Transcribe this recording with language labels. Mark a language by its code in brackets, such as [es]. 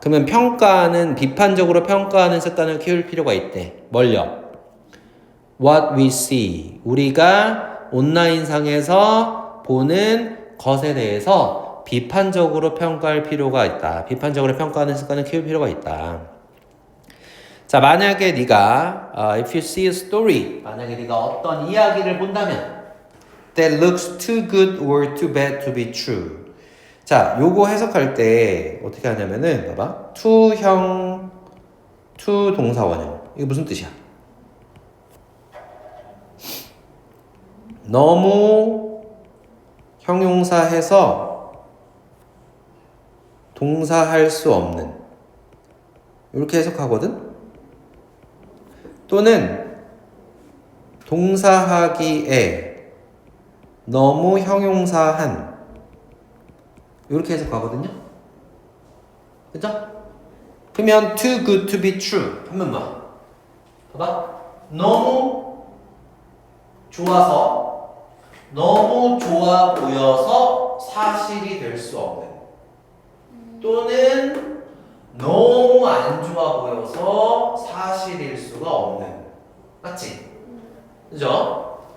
[ko] 그러면 평가는 비판적으로 평가하는 습관을 키울 필요가 있대. 뭘요? [en] What we see. [ko] 우리가 온라인상에서 보는 것에 대해서 비판적으로 평가할 필요가 있다. 비판적으로 평가하는 습관을 키울 필요가 있다. 자, 만약에 네가 [en] if you see a story, [ko] 만약에 네가 어떤 이야기를 본다면 [en] that looks too good or too bad to be true. [ko] 자, 요거 해석할 때 어떻게 하냐면은 봐봐. to형 to 동사 원형. 이게 무슨 뜻이야? 너무 형용사해서 동사할 수 없는 이렇게 해석하거든? 또는 동사하기에 너무 형용사한 이렇게 해석하거든요. 그죠? 그러면 [en] too good to be true [ko] 하면 뭐야? 봐봐. 너무 좋아서 너무 좋아 보여서 사실이 될 수 없는 또는 너무 안 좋아 보여서 사실일 수가 없는. 맞지? 그죠?